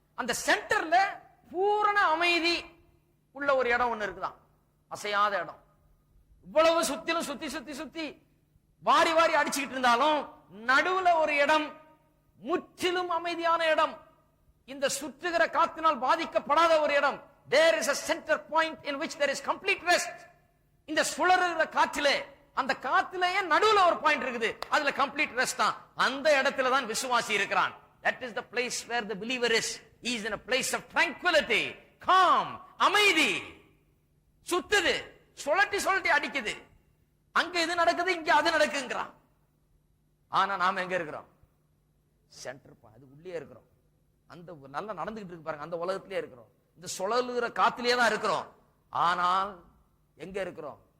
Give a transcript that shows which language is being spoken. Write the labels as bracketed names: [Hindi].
[Tamil] அந்த சென்டர்ல பூரண அமைதி உள்ள ஒரு இடம் ஒண்ணு இருக்குதான், அசையாத இடம். இவ்வளவு சுத்திலும் சுத்தி சுத்தி சுத்தி வாரி வாரி அடிச்சுக்கிட்டு இருந்தாலும் நடுவுல ஒரு இடம், முற்றிலும் அமைதியான இடம், இந்த சுற்றுகிற காத்தினால் பாதிக்கப்படாத ஒரு இடம். [English] There is a center point in which there is complete rest. [Tamil] இந்த சுழறுகிற காற்றிலே, அந்த காத்திலேயே நடுவுல ஒரு பாயிண்ட் இருக்குது, அதுல கம்ப்ளீட் ரெஸ்ட் தான். அந்த இடத்துல தான் விசுவாசி இருக்கிறான். [English] That is the place where the believer is. He is in a place of tranquility, calm, [Tamil] அமைதி. சுத்துது, சுழட்டி சுழட்டி அடிக்குது. அங்க இது நடக்குது, இங்க அது நடக்குங்கிறான். ஆனா நாம எங்க இருக்கிறோம்? சென்டர் அது உள்ளே இருக்கிறோம். அந்த நல்லா நடந்துகிட்டு இருக்கு பாருங்க, அந்த உலகத்திலே இருக்கிறோம். இந்த சுழலுகிற காத்திலே தான் இருக்கிறோம். ஆனால் எங்க இருக்கிறோம்?